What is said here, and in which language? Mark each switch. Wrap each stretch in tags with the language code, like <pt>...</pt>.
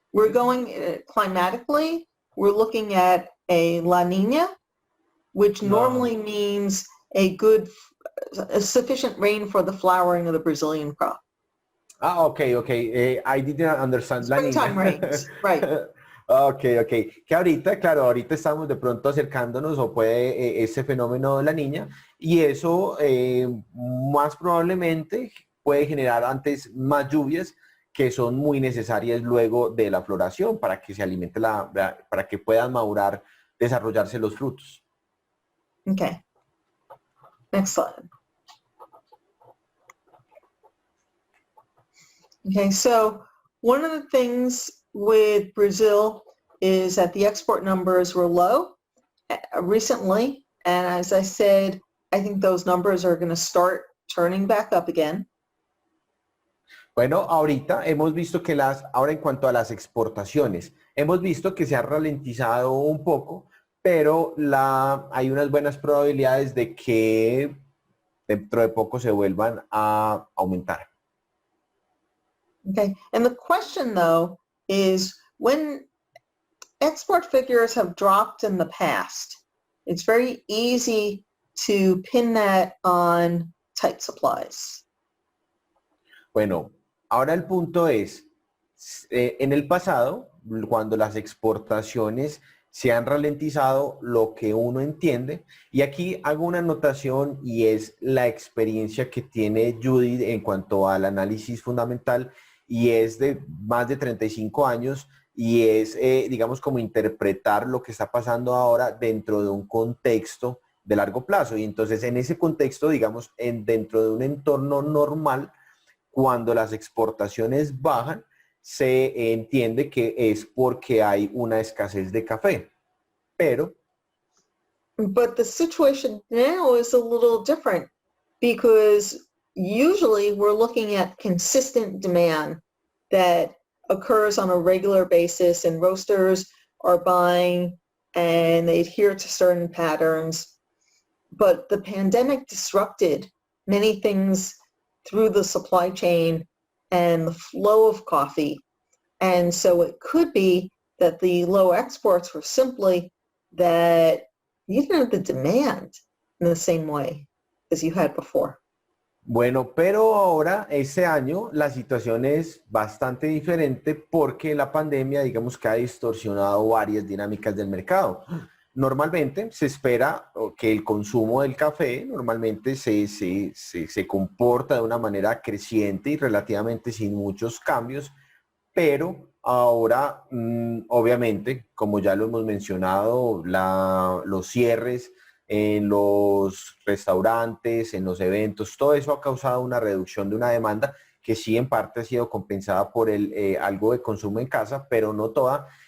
<en>We're going climatically, we're looking at a La Nina, which normally means a sufficient rain for the flowering of the Brazilian crop. Okay. I didn't understand. Springtime rains, right. Okay.</en> <es>Que ahorita estamos de pronto acercándonos o puede ese fenómeno de la niña y eso más probablemente puede generar antes más lluvias que son muy necesarias luego de la floración para que se alimente para que puedan madurar, desarrollarse los frutos.</es> <en>Okay. Next slide. Okay, so one of the things with Brazil is that the export numbers were low recently. And as I said, I think those numbers are going to start turning back up again.</en> <es>Bueno, ahorita hemos visto que ahora en cuanto a las exportaciones, hemos visto que se ha ralentizado un poco, pero hay unas buenas probabilidades de que dentro de poco se vuelvan a aumentar.</es> <en>Okay, and the question though is when export figures have dropped in the past, it's very easy to pin that on tight supplies.</en> <es>Bueno, ahora el punto es, en el pasado, cuando las exportaciones se han ralentizado, lo que uno entiende, y aquí hago una anotación y es la experiencia que tiene Judy en cuanto al análisis fundamental, y es de más de 35 años, y es, digamos, como interpretar lo que está pasando ahora dentro de un contexto de largo plazo. Y entonces, en ese contexto, digamos, dentro de un entorno normal, cuando las exportaciones bajan, se entiende que es porque hay una escasez de café. Pero</es> <en>But the situation now is a little different because usually we're looking at consistent demand that occurs on a regular basis and roasters are buying and they adhere to certain patterns. But the pandemic disrupted many things through the supply chain and the flow of coffee. And so it could be that the low exports were simply that you didn't have the demand in the same way as you had before.</en> <es>bueno, pero ahora, este año, la situación es bastante diferente porque la pandemia, digamos que ha distorsionado varias dinámicas del mercado. Normalmente se espera que el consumo del café normalmente se comporta de una manera creciente y relativamente sin muchos cambios, pero ahora, obviamente, como ya lo hemos mencionado, los cierres en los restaurantes, en los eventos, todo eso ha causado una reducción de una demanda que sí en parte ha sido compensada por algo de consumo en casa, pero no toda.</es>